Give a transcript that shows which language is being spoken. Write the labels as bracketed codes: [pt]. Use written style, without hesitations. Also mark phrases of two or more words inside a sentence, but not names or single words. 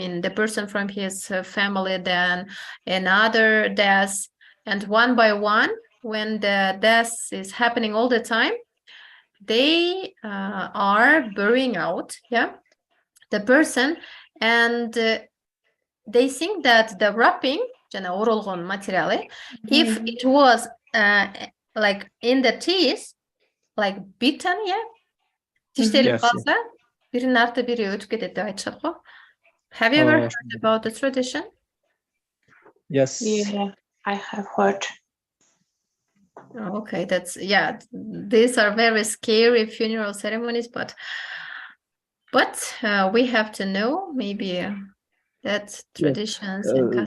[en] mean, the person from his family, then another death, and one by one, when the death is happening all the time, they are burying out, yeah, the person, and they think that the wrapping, [ky] жана оролгон материалы, [en] if it was like in the teeth, like bitten, yeah, тиштелип Yes, [ky] калса, биринин арты бири өтүп кетет деп айтышат го. [en] Have you ever heard about the tradition? Yes. Yeah, I have heard. Okay, that's, yeah, these are very scary funeral ceremonies, but we have to know maybe that traditions and customs.